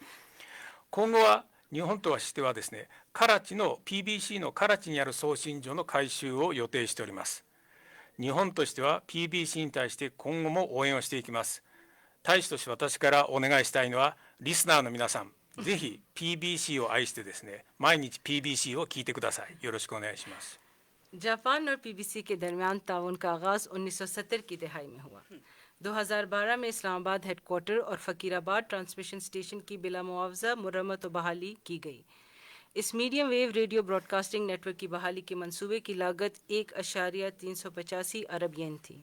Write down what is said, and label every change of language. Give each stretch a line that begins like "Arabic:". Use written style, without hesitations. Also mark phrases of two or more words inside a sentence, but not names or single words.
Japanese: 今後は日本としてはですね、カラチの PBC のカラチにある送信所の改修を予定しております。日本としては PBC に対して今後も応援をしていきます。大使として私からお願いしたいのは、リスナーの皆さん、ぜひ PBC を愛してですね、毎日 PBC を聞いてください。よろしくお願いします。
Urdu: جاپان اور پی بی سی کے درمیان تعاون کا آغاز 1970 کی دہائی میں ہوا. 2012 میں اسلام آباد ہیڈکوارٹر اور فقیر آباد ٹرانسمیشن سٹیشن کی بلا معاوضہ مرمت اور بحالی کی گئی. اس
English: medium wave radio broadcasting network
Urdu: کی بحالی کے منصوبے کی لاگت 1.385 ارب ین تھی.